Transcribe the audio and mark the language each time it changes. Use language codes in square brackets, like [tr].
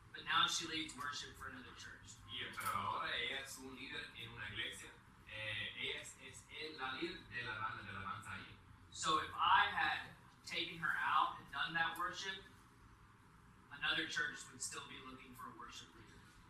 [en] now she leads worship for another church. [es] Pero ahora ella es un líder en una iglesia. Ella es la líder de la alabanza ahí. [en] So if I had taken her out and done that worship, another church would still be looking for a worship leader.